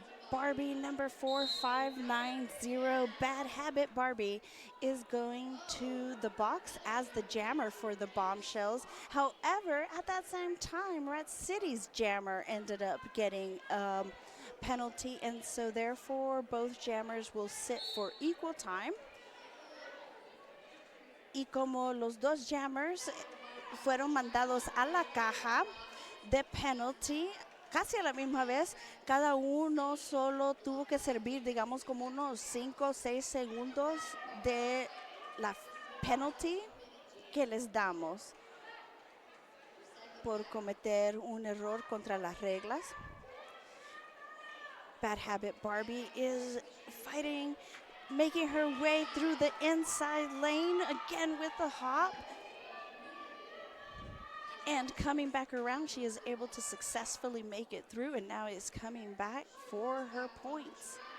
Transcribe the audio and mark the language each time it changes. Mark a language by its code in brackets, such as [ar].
[en] Barbie number 4590, Bad Habit Barbie, is going to the box as the jammer for the Bombshellz. However, at that same time, Rat City's jammer ended up getting penalty, and so therefore both jammers will sit for equal time. [es] Y como los dos jammers fueron mandados a la caja de penalty casi a la misma vez, cada uno solo tuvo que servir, digamos, como unos 5 o 6 segundos de la penalty que les damos por cometer un error contra las reglas. [en] Bad Habit Barbie is fighting, making her way through the inside lane again with the hop. And coming back around, she is able to successfully make it through and now is coming back for her points.